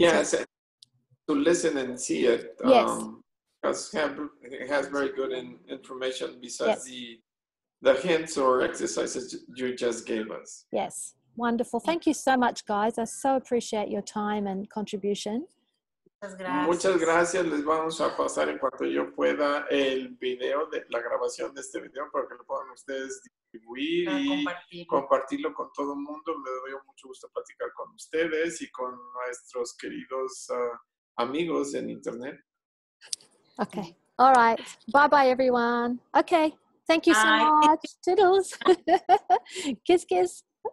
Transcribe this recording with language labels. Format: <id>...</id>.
<en>Yes, to listen and see it. Yes. Because it has very good information besides the hints or exercises you just gave us. Yes, wonderful. Thank you so much, guys. I so appreciate your time and contribution.</en> <es>Muchas gracias. Les vamos a pasar en cuanto yo pueda el video, de la grabación de este video, para que lo puedan ustedes distribuir y compartirlo con todo el mundo. Me doy mucho gusto platicar con ustedes y con nuestros queridos amigos en internet.</es> <en>Okay. All right. Bye-bye, everyone. Okay. Thank you so much. Toodles. Kiss, kiss.</en>